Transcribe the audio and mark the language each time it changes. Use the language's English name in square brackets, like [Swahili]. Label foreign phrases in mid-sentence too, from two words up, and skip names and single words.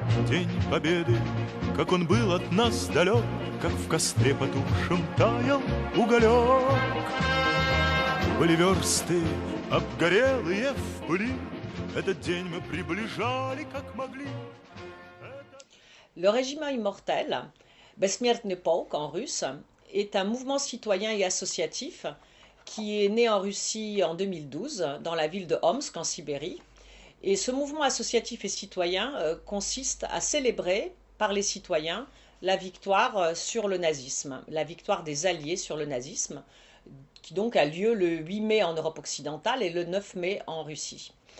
[Russian] день победы, как он был от нас далек, как в костре потухшем таял уголек. Были версты, обгорелые в пыли, этот день мы приближали, как могли. [French] Le Régiment Immortel, Besmiertny Polk en russe, est un mouvement citoyen et associatif qui est né en Russie en 2012, dans la ville de Omsk, en Sibérie. Et ce mouvement associatif et citoyen consiste à célébrer par les citoyens la victoire sur le nazisme, la victoire des Alliés sur le nazisme, qui donc a lieu le 8 mai en Europe occidentale et le 9 mai en Russie.